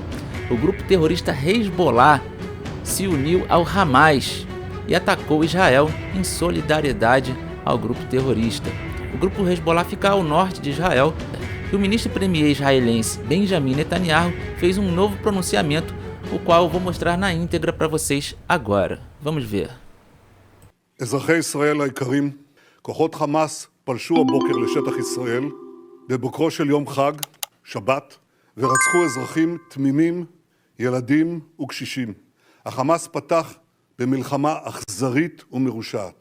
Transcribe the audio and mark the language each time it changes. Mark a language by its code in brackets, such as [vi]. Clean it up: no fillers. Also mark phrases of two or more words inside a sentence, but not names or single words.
[pt] O grupo terrorista Hezbollah se uniu ao Hamas e atacou Israel em solidariedade ao grupo terrorista. O grupo Hezbollah fica ao norte de Israel e o ministro-premier israelense Benjamin Netanyahu fez um novo pronunciamento, o qual eu vou mostrar na íntegra para vocês agora. Vamos ver. [he] אזרחי ישראל היקרים, כוחות חמאס פלשו הבוקר לשטח ישראל בבוקרו של יום חג, שבת, ורצחו אזרחים תמימים, ילדים וקשישים. החמאס פתח במלחמה אכזרית ומרושעת.